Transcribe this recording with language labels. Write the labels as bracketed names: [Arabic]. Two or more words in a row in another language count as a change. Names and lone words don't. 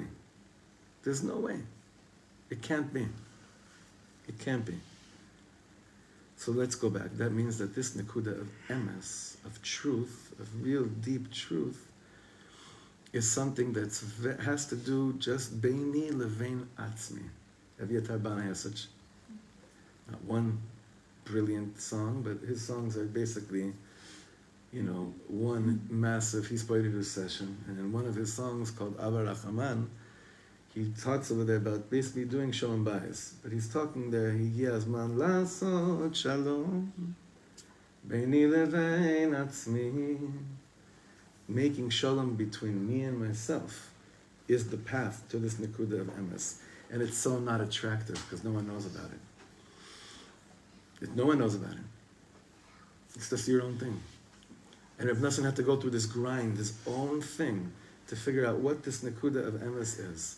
[English] There's no way. It can't be. It can't be. So let's go back. That means that this nekuda of emes, of truth, of real deep truth, is something that has to do just [Hebrew] ביני לבין עצמי. [English] Aviatar Bana has such, not one brilliant song, but his songs are basically, one massive Hispoididu session. And in one of his songs called Ava Rachaman, he talks over there about basically doing [Hebrew] שלום בית. [English] But he's talking there, [Hebrew] הגיע הזמן לעשות שלום ביני לבין עצמי. [English] Making shalom between me and myself is the path to this nekuda of emes. And it's so not attractive because no one knows about it. No one knows about it. It's just your own thing. And Reb Nosson had to go through this grind, his own thing, to figure out what this nekuda of emes is.